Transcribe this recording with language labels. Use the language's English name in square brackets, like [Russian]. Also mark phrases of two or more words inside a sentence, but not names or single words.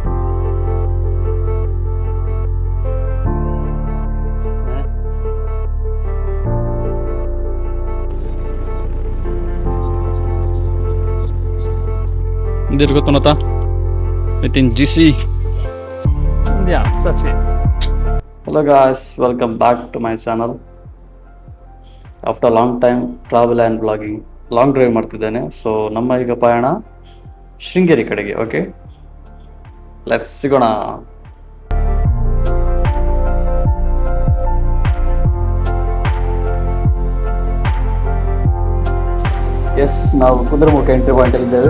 [English] Dir ಗೊತ್ತುನತಾ within GC yeah such it. Hello guys, welcome back to my channel. After a long time travel and vlogging, long drive ಮಾಡ್ತಿದ್ದೇನೆ. [Kannada] ಸೊ ನಮ್ಮ ಈಗ ಪಯಣ ಶೃಂಗೇರಿ ಕಡೆಗೆ. ಓಕೆ, [English] let's [Kannada] ಸಿಗೋಣ. ಎಸ್, ನಾವು ಕುದುರೆಮುಖ ಎಂಟ್ರಿ ಪಾಯಿಂಟಲ್ಲಿದ್ದೇವೆ.